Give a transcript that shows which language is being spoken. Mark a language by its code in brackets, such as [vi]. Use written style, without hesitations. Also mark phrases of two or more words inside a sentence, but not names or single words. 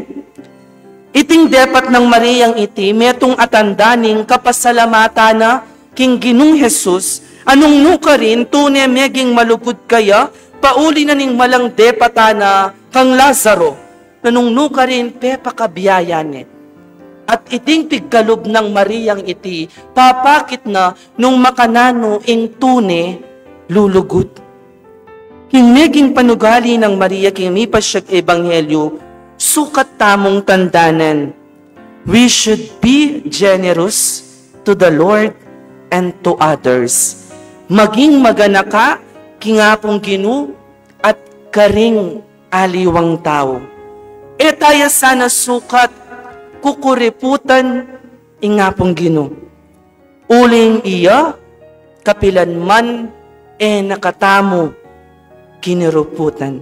[pam] Iting dapat ng Mariang iti, metong atandaning kapasalamata na king Ginong Jesus, anong nuka rin, tunay meging malugod kaya, pauli na ning malang depata na kang Lazaro, nanong nuka rin, pepakabiyayan. At iting pigkalob ng Mariang iti, papakit na nung makanano ing tune, lulugod. King meging panugali ng Maria, king mipasyag ebanghelyo, sukat tamong tandanan. [en] We should be generous to the Lord and to others. [pam] Maging maganaka, kingapong Gino, at karing aliwang tao. E tayo sana sukat, kukuriputan, ingapong Gino. Uling iya, kapilan man, nakatamo, kiniruputan.